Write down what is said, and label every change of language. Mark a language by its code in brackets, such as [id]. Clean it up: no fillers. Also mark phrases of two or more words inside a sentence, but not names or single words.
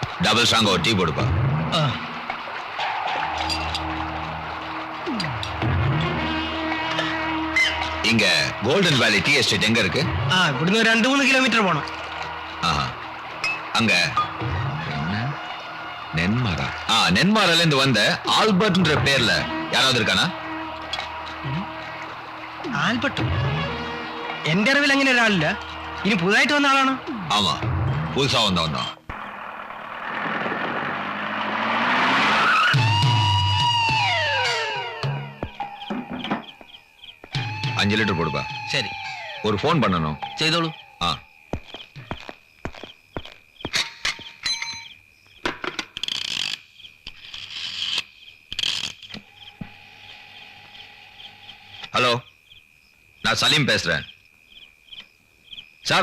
[en] double strong [ta] ஒரு டீ போடுப்பா. இங்க கோல்டன் வேலி டீ எஸ்டேட் எங்க இருக்கு? [ml] ഇവിടുന്ന് 2-3 കിലോമീറ്റർ പോണം. [ta] ஆஹா. அங்க என்ன? நென்மாரா. நென்மாரால இருந்து வந்த ஆல்பர்ட்ன்ற பேர்ல யாராவது இருக்கானா? [ml] ആൽബർട്ട് എന്റെ അറിവിൽ അങ്ങനെ ഒരാളില്ല. ഇനി പുതുതായിട്ട് വന്ന ആളാണോ? [ta] ஆமா, புதுசா வந்தவன் தான். அஞ்சு லிட்டர் போடுப்பா. சரி, ஒரு ஃபோன் பண்ணணும். [ml] செய்தோളൂ. [ta] ஆ. ஹலோ, நான் சலீம் பேசுறேன் சார்.